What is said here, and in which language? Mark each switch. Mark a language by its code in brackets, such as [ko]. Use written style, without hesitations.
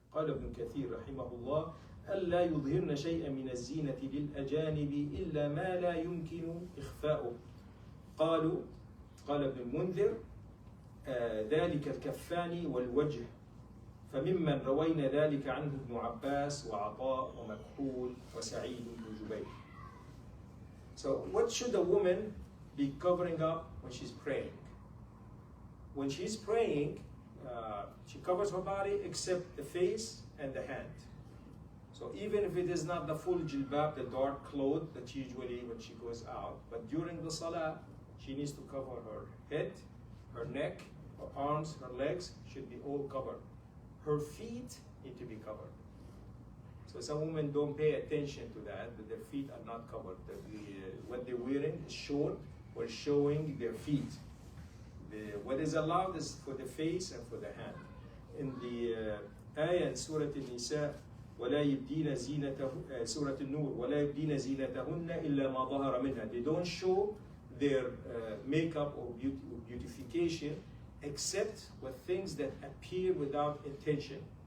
[ar] قال ابن كثير رحمه الله: ألا يظهرن شيئا من الزينة للأجانب إلا ما لا يمكن إخفاؤه. قال ابن المنذر: ذلك الكفان والوجه، فممن روينا ذلك عنه ابن عباس وعطاء ومكحول وسعيد بن جبير. [en] So what should a woman be covering up when she's praying? When she's praying, she covers her body except the face and the hand. So even if it is not the full jilbab, the dark cloth that usually when she goes out, but during the salah, she needs to cover her head, her neck, her arms, her legs should be all covered. Her feet need to be covered. So some women don't pay attention to that their feet are not covered. What they're wearing is short or showing their feet. What is allowed is for the face and for the hand. In the ayah in [ar] Surah An-Nisa, وَلَا يُبْدِينَ زِينَتَهُنَّ Surah An-Nur, وَلَا يُبْدِينَ زِينَتَهُنَّ إِلَّا مَا ظَهَرَ مِنْهَا. [en] They don't show their makeup or beautification except with things that appear without intention.